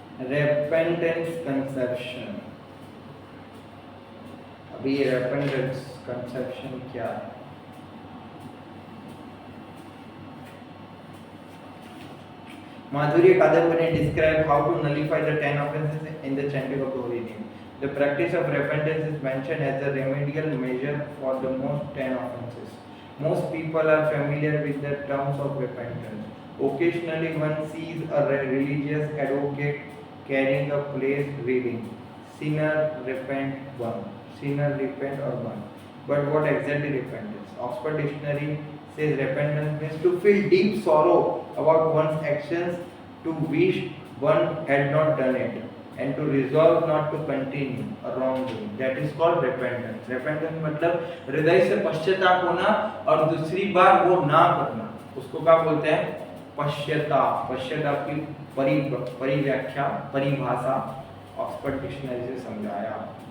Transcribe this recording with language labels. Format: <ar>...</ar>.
<en>Repentance conception.</en> <hi>अभी ये रेपेंटेंस conception क्या है?</hi> <en>Madhurya Kadambini describe how to nullify the 10 offenses in the chanting of the holy name. The practice of repentance is mentioned as a remedial measure for the most 10 offenses. Most people are familiar with the terms of repentance. Occasionally one sees a religious advocate carrying a place reading, sinner, repent, burn. Sinner, repent or burn. But what exactly repentance? Oxford Dictionary says repentance means to feel deep sorrow about one's actions, to wish one had not done it, and to resolve not to continue a wrongdoing. That is called repentance.</en> <hi>Repentance मतलब हृदय से पश्चाताप होना और दूसरी बार वो ना करना, उसको क्या बोलते हैं? पश्चाताप। पश्चाताप की परिव्याख्या, परिभाषा ऑक्सफोर्ड डिक्शनरी से समझाया।</hi>